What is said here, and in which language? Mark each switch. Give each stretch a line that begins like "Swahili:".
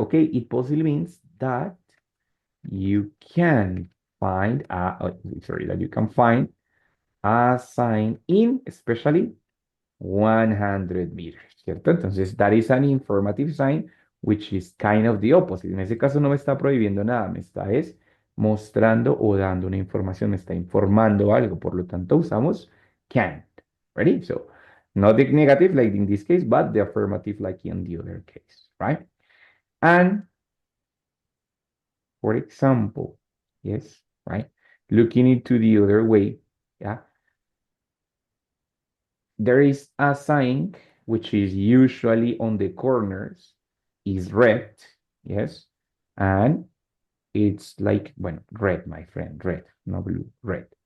English: Okay, it possibly means that you can find sorry, that you can find a sign in especially 100 meters,
Spanish: ¿cierto? Entonces,
English: that is an informative sign, which is kind of the opposite.
Spanish: En ese caso no me está prohibiendo nada, me está es mostrando o dando una información, me está informando algo, por lo tanto usamos can't.
English: Ready? So, not the negative like in this case, but the affirmative like in the other case, right? And for example, yes, right? Looking into the other way, yeah, there is a sign which is usually on the corners, is red, yes, and it's like, well, red, my friend, red, no blue, red.